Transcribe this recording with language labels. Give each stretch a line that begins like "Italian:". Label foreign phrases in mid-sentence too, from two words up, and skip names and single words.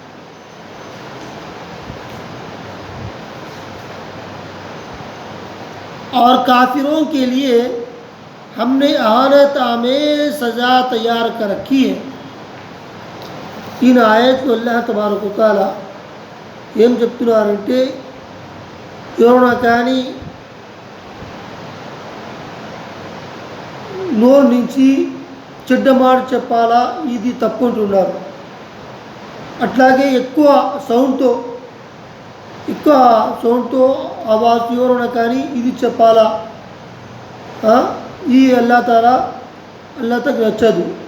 Urdu: اور کافروں کے لیے ہم نے اہانت آمیز سزا تیار کر رکھی ہے.
Arabic: آیت اللہ تبارک و تعالی
Telugu: ఏం చెప్తున్నారంటే ఎవరైనా కానీ నోరు నుంచి చెడ్డ మాట చెప్పాలా ఇది తప్పు అంటున్నారు. అట్లాగే ఎక్కువ సౌండ్తో ఆవాజ్ ఎవరైనా కానీ ఇది చెప్పాలా ఈ అల్లాహ్కి నచ్చదు.